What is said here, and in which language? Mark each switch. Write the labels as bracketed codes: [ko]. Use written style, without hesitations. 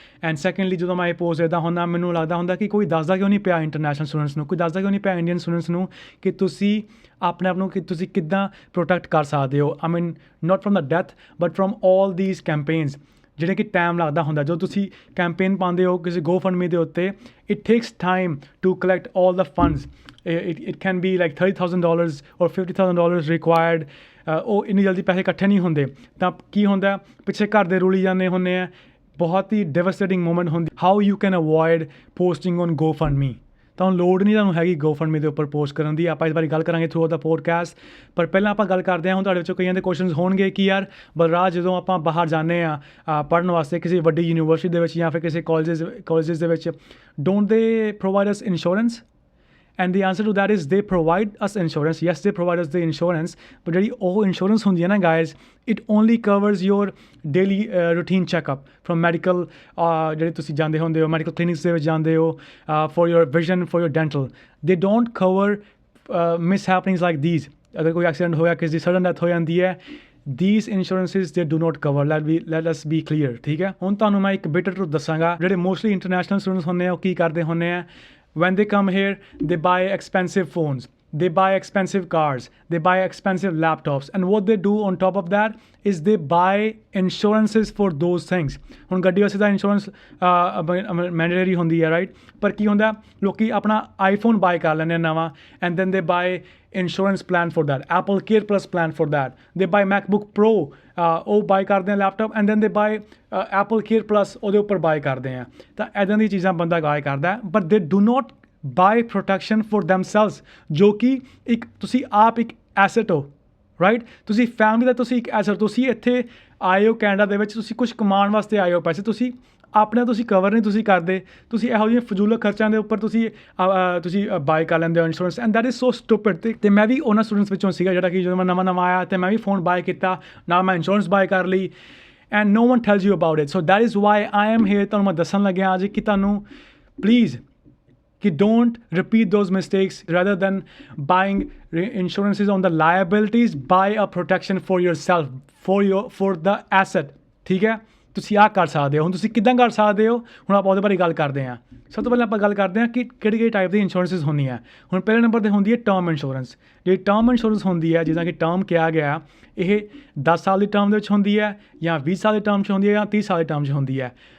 [pa] And secondly ਜਦੋਂ ਮੈਂ ਇਹ ਪੋਸਟ ਦੇਖਦਾ ਹੁੰਦਾ ਮੈਨੂੰ ਲੱਗਦਾ ਹੁੰਦਾ ਕਿ ਕੋਈ ਦੱਸਦਾ ਕਿਉਂ ਨਹੀਂ ਪਿਆ ਇੰਟਰਨੈਸ਼ਨਲ ਸਟੂਡੈਂਟਸ ਨੂੰ, ਕੋਈ ਦੱਸਦਾ ਕਿਉਂ ਨਹੀਂ ਪਿਆ ਇੰਡੀਅਨ ਸਟੂਡੈਂਟਸ ਨੂੰ ਕਿ ਤੁਸੀਂ ਆਪਣੇ ਆਪ ਨੂੰ ਕਿ ਤੁਸੀਂ ਕਿੱਦਾਂ ਪ੍ਰੋਟੈਕਟ ਕਰ ਸਕਦੇ ਹੋ। [en] I mean not from the death but from all these campaigns [pa] ਜਿਹੜੇ ਕਿ ਟਾਈਮ ਲੱਗਦਾ ਹੁੰਦਾ। ਜਦੋਂ ਤੁਸੀਂ ਕੈਂਪੇਨ ਪਾਉਂਦੇ ਹੋ ਕਿਸੇ GoFundMe ਦੇ ਉੱਤੇ [en] It takes time to collect all the funds. it can be like $30,000 or $50,000 required। [pa] ਉਹ ਇੰਨੀ ਜਲਦੀ ਪੈਸੇ ਇਕੱਠੇ ਨਹੀਂ ਹੁੰਦੇ। ਤਾਂ ਕੀ ਹੁੰਦਾ ਪਿੱਛੇ ਘਰ ਦੇ ਰੁਲੀ ਜਾਂਦੇ ਹੁੰਦੇ ਆ, ਬਹੁਤ ਹੀ ਡਿਵਸਟੇਟਿੰਗ ਮੂਮੈਂਟ ਹੁੰਦੀ। [en] How you can avoid posting on GoFundMe। [pa] ਤੁਹਾਨੂੰ ਲੋੜ ਨਹੀਂ ਤੁਹਾਨੂੰ ਹੈਗੀ GoFundMe ਦੇ ਉੱਪਰ ਪੋਸਟ ਕਰਨ ਦੀ। ਆਪਾਂ ਇਸ ਬਾਰੇ ਗੱਲ ਕਰਾਂਗੇ [en] Through the podcast. [pa] ਪਰ ਪਹਿਲਾਂ ਆਪਾਂ ਗੱਲ ਕਰਦੇ ਹਾਂ ਹੁਣ ਤੁਹਾਡੇ ਵਿੱਚੋਂ ਕਈਆਂ ਦੇ ਕੁਐਸਚਨਸ ਹੋਣਗੇ ਕਿ ਯਾਰ ਬਲਰਾਜ ਜਦੋਂ ਆਪਾਂ ਬਾਹਰ ਜਾਂਦੇ ਹਾਂ ਪੜ੍ਹਨ ਵਾਸਤੇ ਕਿਸੇ ਵੱਡੀ ਯੂਨੀਵਰਸਿਟੀ ਦੇ ਵਿੱਚ ਜਾਂ ਫਿਰ ਕਿਸੇ ਕਾਲਜਿਸ ਦੇ ਵਿੱਚ [en] Don't they provide us insurance. And the answer to that is they provide us insurance. Yes, they provide us the insurance, but [pa] ਜਿਹੜੀ ਉਹ insurance ਹੁੰਦੀ ਹੈ ਨਾ guys, [en] it only covers your daily routine checkup from medical [pa] ਜਿਹੜੇ ਤੁਸੀਂ ਜਾਂਦੇ ਹੁੰਦੇ ਹੋ ਮੈਡੀਕਲ ਕਲੀਨਿਕਸ ਦੇ ਵਿੱਚ ਜਾਂਦੇ ਹੋ [en] for your vision, for your dental. They don't cover mishappenings like these। [pa] ਅਗਰ ਕੋਈ ਐਕਸੀਡੈਂਟ ਹੋਇਆ, ਕਿਸੇ ਦੀ ਸਡਨ ਡੈਥ ਹੋ ਜਾਂਦੀ ਹੈ, [en] these insurances they do not cover। let us be clear, [pa] ਠੀਕ ਹੈ। ਹੁਣ ਤੁਹਾਨੂੰ ਮੈਂ ਇੱਕ ਬਿਟਰ ਟਰੂਥ ਦੱਸਾਂਗਾ। ਜਿਹੜੇ ਮੋਸਟਲੀ ਇੰਟਰਨੈਸ਼ਨਲ ਸਟੂਡੈਂਟਸ ਹੁੰਦੇ ਆ [en] ਉਹ ਕੀ ਕਰਦੇ ਹੁੰਦੇ ਆ when they come here they buy expensive phones, they buy expensive cars, they buy expensive laptops, and what they do on top of that is they buy insurances for those things। [pa] ਹੁਣ ਗੱਡੀ ਵਾਸਤੇ ਤਾਂ [en] insurance mandatory ਹੁੰਦੀ ਹੈ right, [pa] ਪਰ ਕੀ ਹੁੰਦਾ ਲੋਕੀ ਆਪਣਾ [en] IPhone buy ਕਰ ਲੈਂਦੇ ਨਵਾਂ and then they buy insurance plan for that, Apple Care Plus plan for that, they buy MacBook Pro ਉਹ buy ਕਰਦੇ ਆ laptop and then they buy Apple Care Plus ਉਹਦੇ ਉੱਪਰ buy ਕਰਦੇ ਆ। [pa] ਤਾਂ ਇੱਦਾਂ ਦੀਆਂ ਚੀਜ਼ਾਂ ਬੰਦਾ ਬਾਏ ਕਰਦਾ [en] but they do not buy protection for themselves, [pa] ਜੋ ਕਿ ਇੱਕ ਤੁਸੀਂ ਆਪ ਇੱਕ ਐਸੈਟ ਹੋ ਰਾਈਟ। ਤੁਸੀਂ ਫੈਮਿਲੀ ਦਾ ਤੁਸੀਂ ਇੱਕ ਐਸੈਟ। ਤੁਸੀਂ ਇੱਥੇ ਆਏ ਹੋ ਕੈਨੇਡਾ ਦੇ ਵਿੱਚ, ਤੁਸੀਂ ਕੁਛ ਕਮਾਉਣ ਵਾਸਤੇ ਆਏ ਹੋ ਪੈਸੇ, ਤੁਸੀਂ ਆਪਣੇ ਤੁਸੀਂ ਕਵਰ ਨਹੀਂ ਤੁਸੀਂ ਕਰਦੇ, ਤੁਸੀਂ ਇਹੋ ਜਿਹੇ ਫਜ਼ੂਲ ਖਰਚਿਆਂ ਦੇ ਉੱਪਰ ਤੁਸੀਂ ਬਾਏ ਕਰ ਲੈਂਦੇ ਹੋ insurance [en] And that is so stupid. [pa] ਅਤੇ ਮੈਂ ਵੀ ਉਹਨਾਂ ਸਟੂਡੈਂਟਸ ਵਿੱਚੋਂ ਸੀਗਾ ਜਿਹੜਾ ਕਿ ਜਦੋਂ ਮੈਂ ਨਵਾਂ ਆਇਆ ਅਤੇ ਮੈਂ ਵੀ ਫੋਨ ਬਾਏ ਕੀਤਾ, ਨਾਲ ਮੈਂ ਇੰਸ਼ੋਰੈਂਸ ਬਾਏ ਕਰ ਲਈ [en] And no one tells you about it. So that is why I am here. [pa] ਤੁਹਾਨੂੰ ਮੈਂ ਦੱਸਣ ਲੱਗਿਆ ਅੱਜ ਕਿ ਤੁਹਾਨੂੰ ਪਲੀਜ਼ ਕਿ [en] don't repeat those mistakes। rather than buying insurances on the liabilities, buy a protection for yourself, for the asset। [pa] ਠੀਕ ਹੈ, ਤੁਸੀਂ ਆਹ ਕਰ ਸਕਦੇ ਹੋ। ਹੁਣ ਤੁਸੀਂ ਕਿੱਦਾਂ ਕਰ ਸਕਦੇ ਹੋ, ਹੁਣ ਆਪਾਂ ਉਹਦੇ ਬਾਰੇ ਗੱਲ ਕਰਦੇ ਹਾਂ। ਸਭ ਤੋਂ ਪਹਿਲਾਂ ਆਪਾਂ ਗੱਲ ਕਰਦੇ ਹਾਂ ਕਿ ਕਿਹੜੀ ਟਾਈਪ ਦੀ ਇੰਸ਼ੋਰੈਂਸਿਸ ਹੁੰਦੀਆਂ। ਹੁਣ ਪਹਿਲੇ ਨੰਬਰ 'ਤੇ ਹੁੰਦੀ ਹੈ ਟਰਮ ਇੰਸ਼ੋਰੈਂਸ। ਜਿਹੜੀ ਟਰਮ ਇੰਸ਼ੋਰੈਂਸ ਹੁੰਦੀ ਹੈ, ਜਿੱਦਾਂ ਕਿ ਟਰਮ ਕਿਹਾ ਗਿਆ, ਇਹ 10 ਸਾਲ ਦੀ ਟਰਮ ਦੇ ਵਿੱਚ ਹੁੰਦੀ ਹੈ ਜਾਂ 20 ਸਾਲ ਦੀ ਟਰਮ 'ਚ ਹੁੰਦੀ ਹੈ ਜਾਂ 30 ਸਾਲ ਦੀ ਟਰਮ 'ਚ ਹੁੰਦੀ ਹੈ।